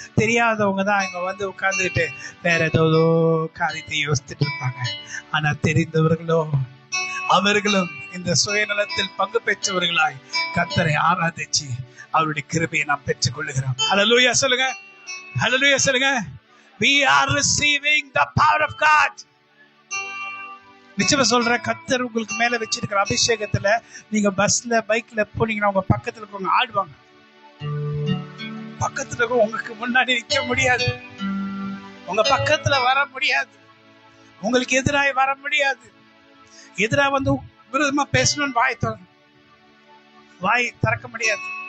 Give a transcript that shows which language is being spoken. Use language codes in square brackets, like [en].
[ta] தெரியாதவங்க தான் இங்க வந்து உட்கார்ந்துட்டு வேற ஏதோ காரியத்தை யோசிச்சுட்டு இருப்பாங்க. ஆனா தெரிந்தவர்களோ அவர்களும் இந்த சுயநலத்தில் பங்கு பெற்றவர்களாய் கர்த்தரை ஆராதிச்சு அவருடைய கிருபையை நாம் பெற்றுக் கொள்ளுகிறோம். ஹல்லேலூயா சொல்லுங்க. ஹல்லேலூயா சொல்லுங்க. [en] We are receiving the power of God. [ta] நிச்சயமா சொல்ற, கர்த்தர் உங்களுக்கு மேல வச்சிருக்கிற அபிஷேகத்துல நீங்க பஸ்ல பைக்ல போனீங்கன்னா உங்க பக்கத்துல இருக்கவங்க ஆடுவாங்க. பக்கத்துல இருக்க உங்களுக்கு முன்னாடி நிக்க முடியாது. உங்க பக்கத்துல வர முடியாது. உங்களுக்கு எதிராக வர முடியாது. எதிராக வந்து விரோதமா பேசணும்னு வாய் திறக்க முடியாது.